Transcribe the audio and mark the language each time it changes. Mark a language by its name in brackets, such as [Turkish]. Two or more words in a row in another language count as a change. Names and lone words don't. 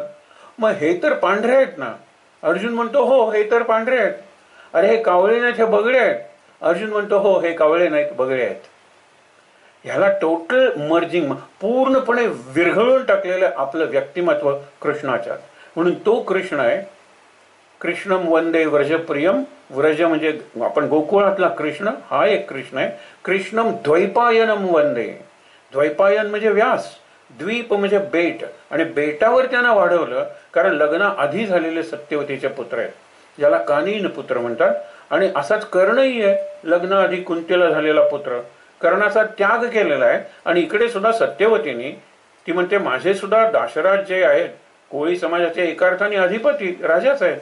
[Marathi] मग हे तर पांढरे आहेत ना। अर्जुन म्हणतो हो हे तर पांढरे आहेत। अरे हे कावळे नाहीत, हे बगळे आहेत। अर्जुन म्हणतो हो हे कावळे नाहीत, बगळे आहेत। ह्याला [English] total merging, [Marathi] पूर्णपणे विरघळून टाकलेलं आपलं व्यक्तिमत्व कृष्णाच्या। म्हणून तो कृष्ण आहे [Sanskrit] कृष्णम वंदे व्रजप्रियम। [Marathi] व्रज म्हणजे आपण गोकुळातला कृष्ण, हा एक कृष्ण आहे। [Sanskrit] कृष्णम द्वैपायनम वंदे। [Marathi] द्वैपायन म्हणजे व्यास, द्वीप म्हणजे बेट, आणि बेटावर त्यांना वाढवलं कारण लग्नाआधी झालेले सत्यवतीचे पुत्र आहेत, ज्याला कानीन पुत्र म्हणतात। आणि असाच कर्णही आहे, लग्नाआधी कुंतीला झालेला पुत्र। कर्णाचा त्याग केलेला आहे आणि इकडे सुद्धा सत्यवतीने ती म्हणते माझे सुद्धा दाशराज जे आहेत कोळी समाजाचे एका अर्थाने अधिपती राजाच आहेत।